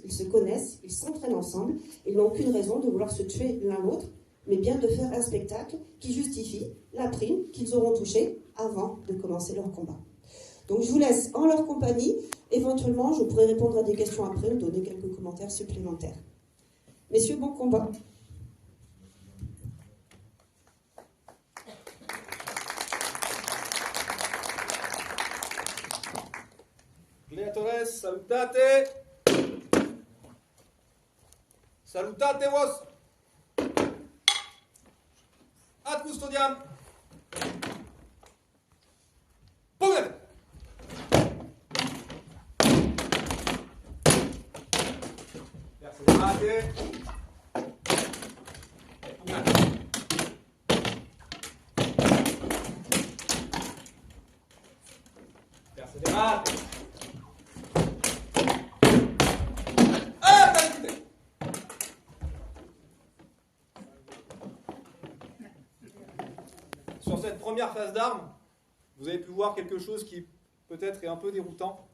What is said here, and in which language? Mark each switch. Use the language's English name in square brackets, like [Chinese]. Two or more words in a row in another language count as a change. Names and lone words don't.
[French] Ils se connaissent, ils s'entraînent ensemble, ils n'ont aucune raison de vouloir se tuer l'un l'autre, mais bien de faire un spectacle qui justifie la prime qu'ils auront touchée avant de commencer leur combat. Donc je vous laisse en leur compagnie. Éventuellement, je pourrai répondre à des questions après ou donner quelques commentaires supplémentaires. Messieurs, bon combat. [Latin] Gladiatores, salutate! Salutate vos! Ad custodiam! Pugnet! Perseverate! Pugnet! Perseverate! [French] Sur cette première phase d'armes, vous avez pu voir quelque chose qui peut-être est un peu déroutant.